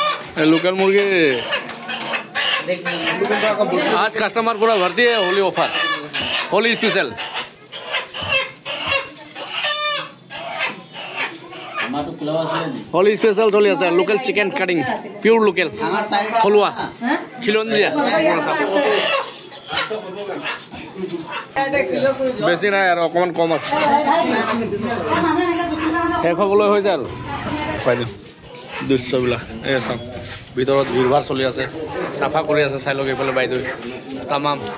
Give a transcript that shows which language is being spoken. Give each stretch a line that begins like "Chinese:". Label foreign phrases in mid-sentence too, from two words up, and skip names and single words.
Hindi: लोकल मुर्गी आज कस्टमर पूरा भरती है होली ऑफर होली स्पेशल होली स्पेशल चलि
Assamese: আছে লোকেল চিকেন কাটিং পিওর লোকেল থলুৱা খিলঞ্জিয়া বেছি নাই আৰু অকমান কম আছে শেষ হ'বলৈ হৈ যায় আৰু পাই দিম দৃশ্যবিলাক এই চাওক ভিতৰত ভিৰভাৰ চলি আছে চাফা কৰি আছে চাই লওক এইফালে বাইদেউ তামাম